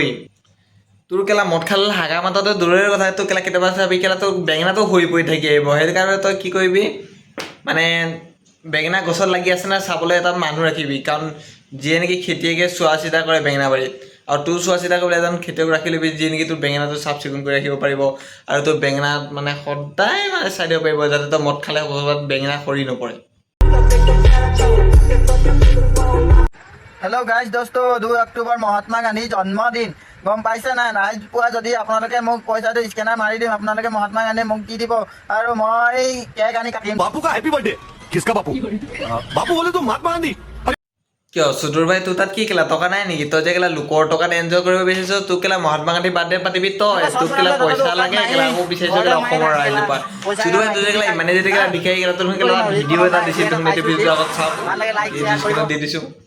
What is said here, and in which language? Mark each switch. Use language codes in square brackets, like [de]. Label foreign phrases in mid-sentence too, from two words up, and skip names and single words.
[as] তোৰ কেলা মদ খালে হাগা মাতাটো দূৰৰে কথা, তোৰ কেলা কেতিয়াবা চাবি কেলা তোৰ বেঙেনাটো সৰি পৰি থাকি আহিব, সেইটো কাৰণে তই কি কৰিবি মানে বেঙেনা গছত লাগি আছে না চাবলৈ এটা মানুহ ৰাখিবি, কাৰণ যিয়ে নেকি খেতিয়কে চোৱা চিতা কৰে বেঙেনা বাৰীত, আৰু তোৰ চোৱা চিতা কৰিবলৈ এজন খেতিয়ক ৰাখি ল'বি যিয়ে নেকি তোৰ বেঙেনাটো চাফ চিকুণ কৰি ৰাখিব পাৰিব, আৰু তোৰ বেঙেনাত মানে সদায় মানে চাই দিব পাৰিব যাতে তই মদ খালে ক'ৰবাত বেঙেনা সৰি নপৰে। হেল্ল' গাইজ দোস্ত, 2 অক্টোবৰ মহাত্মা গান্ধীৰ জন্মদিন, গম পাইছে নাই? নাই পোৱা যদি আপোনালোকে মোক পইচাটো স্কেনাৰ মাৰি দিম, আপোনালোকে মহাত্মা গান্ধী মোক দি দিব আৰু মই কেক আনি কাটিম। [hi] बापू का हैप्पी बर्थडे। किसका बापू? बापू बोले तो महात्मा गांधी। [as] কিয় চুদুৰ ভাই তোৰ তাত কি কেলা টকা নাই নেকি? তই যে কেলা লোকৰ টকাত এনজয় কৰিব বিচাৰিছ, তোক কেলা মহাত্মা গান্ধী বাৰ্থডে পাতিবি তই, তোক কেলা পইচা লাগে কেলা আকৌ বিচাৰিছ কেলা অসমৰ ৰাইজৰ পৰা। চুদুৰ ভাই তোৰ যে কেলা ইমানে যদি কেলা বিচাৰি কেলা তোৰ কেলা ভিডিঅ' এটা দিছিল তুমি টিভিটোৰ আগত চাওক দি দিছোঁ।